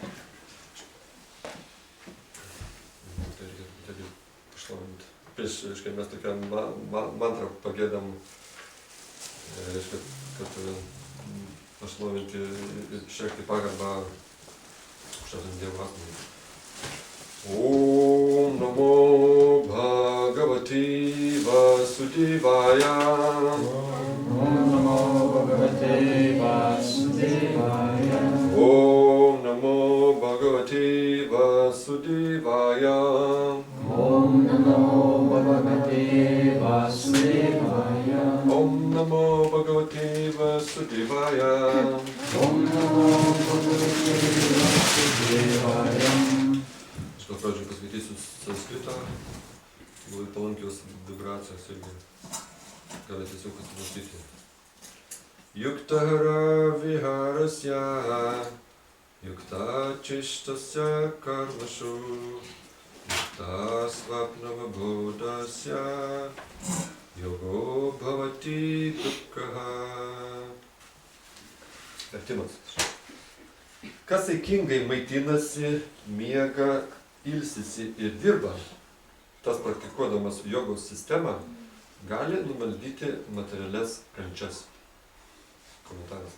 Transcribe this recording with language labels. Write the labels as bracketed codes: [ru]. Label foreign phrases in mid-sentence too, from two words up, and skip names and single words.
[lt] Tai reikia pašlovinti. Prieš, reiškia, mes tokią mantrą pagėdam, reiškia, kad pašlovinti ir išreikšti pagarbą aukščiausiam Dievo asmeniui. [sa] ॐ नमो भगवति वासुदेवाय. ॐ नमो भगवते वासुदेवाय. ॐ नमो भगवति वासुदेवाय. ॐ नमो भगवते वासुदेवाय. ॐ नमो भगवते वासुदेवाय. ॐ नमो भगवते वासुदेवाय. [lt] Iš gal pradžių paskaitysiu sanskritą, labai palankios vibracijos irgi gali tiesiog pasimastyti. [sa] युक्ताहार विहारस्य, युक्त चेष्टस्य कर्मसु, युक्त स्वप्नाव बोधस्य, योगो भवति दुःखहा. [lt] Vertimas. Kas saikingai maitinasi, miega, ilsisi ir dirba, tas praktikuodamas jogos sistemą, gali numaldyti materialias kančias. Komentaras.